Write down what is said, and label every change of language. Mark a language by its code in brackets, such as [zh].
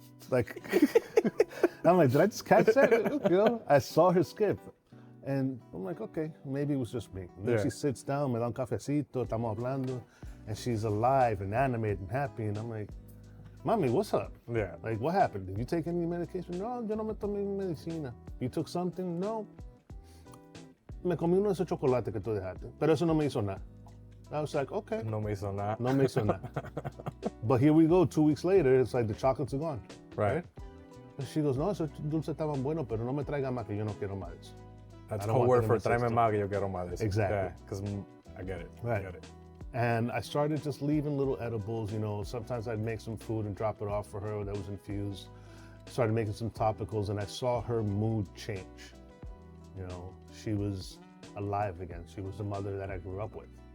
[en] Like, I'm like, did I just catch that? I saw her skip. And I'm like, okay, maybe it was just me. And then she sits down, me da un cafecito, estamos hablando, and she's alive and animated and happy. And I'm like, Mommy, what's up? Yeah. Like, what happened? Did you take any medication? [es] No, yo no me tomé medicina. You took something? No. Me comí uno de esos chocolates que tú dejaste, pero eso no me hizo nada. [en] I was like, okay. [es] No me hizo nada. No me hizo nada. [en] But here we go, 2 weeks later, it's like the chocolates are gone. Right. [es] And she goes, no, esos dulces estaban buenos, pero no me traiga más que yo no quiero más. That's code word for tráeme más que yo quiero más. [en] Exactly. Yeah, because I get it. Right. I get it. And I started just leaving little edibles, sometimes I'd make some food and drop it off for her that was infused. Started making some topicals, and I saw her mood change. She was alive again. She was the mother that I grew up with.